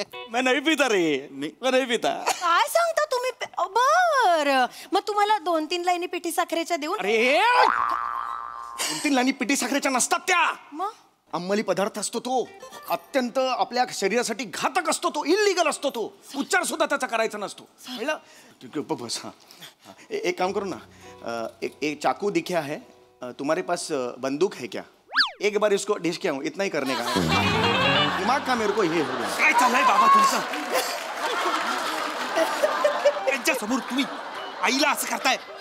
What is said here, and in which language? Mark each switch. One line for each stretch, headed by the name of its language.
Hindi: मैं नहीं पीता रे, मैं नहीं पीता.
Marathi: काय सांगता तुम्ही? बर, मग तुम्हाला 2-3 लाईनी पिठी साखरेच्या देऊन. अरे 2-3 लाईनी पिठी साखरेच्या नसतात त्या. मग अंमली पदार्थ असतो तो, अत्यंत आपल्या शरीरासाठी घातक असतो तो, इल्लीगल असतो तो, उच्चार सुद्धा त्याचा करायचा नसतो. कळलं? बस.
Hindi: हाँ, एक काम करो ना, एक चाकू दिखा है, तुम्हारे पास बंदूक है क्या? एक बार इसको डिश किया हूँ, इतना ही करने का है. दिमाग का मेरे को ये हो गया.
Marathi: काय चाललंय बाबा तुमचं? त्यांच्या समोर तुम्ही आईला असं करताय?